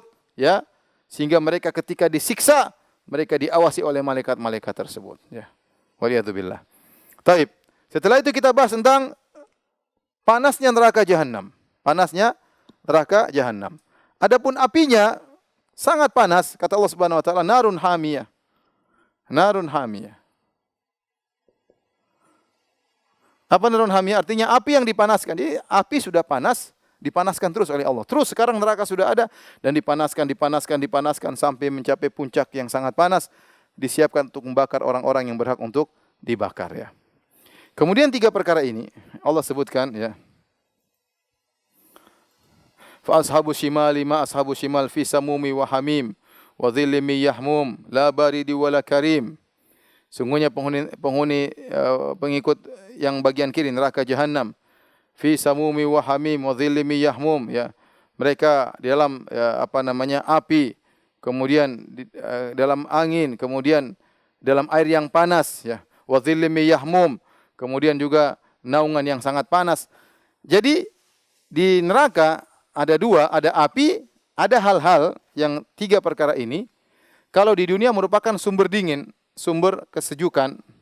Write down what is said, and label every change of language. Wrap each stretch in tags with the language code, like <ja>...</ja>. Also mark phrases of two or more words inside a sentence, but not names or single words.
<id>Ya, sehingga mereka ketika disiksa, mereka diawasi oleh malaikat-malaikat tersebut. Ya. Waliyadzubillah. Taib. Setelah itu kita bahas tentang panasnya neraka jahanam. Panasnya neraka jahanam. Adapun apinya sangat panas, kata Allah</id> <ar>سبحانه وتعالى, نار حامية. نار حامية.</ar> <id>Apa</id> <ar>نار حامية?</ar> <id>Artinya api yang dipanaskan. Jadi api sudah panas, dipanaskan terus oleh Allah. Terus sekarang neraka sudah ada dan dipanaskan sampai mencapai puncak yang sangat panas, disiapkan untuk membakar orang-orang yang berhak untuk dibakar, ya. Kemudian 3 perkara ini Allah sebutkan, ya.</id> <ar>فأصحاب الشمال ما أصحاب الشمال في سموم وحميم وظل من يحموم لا بارد ولا كريم.</ar> <id>Sungguhnya pengikut yang bagian kiri neraka jahanam,</id> <ar>في سموم وحميم وظل من يحموم,</ar> <id>ya. Mereka di dalam api, kemudian dalam angin, kemudian dalam air yang panas, ya.</id> <ar>وظل من يحموم,</ar> <id>kemudian juga naungan yang sangat panas. Jadi di neraka ada 2, ada api, ada hal-hal yang 3 perkara ini. Kalau di dunia merupakan sumber dingin, sumber kesejukan.</id>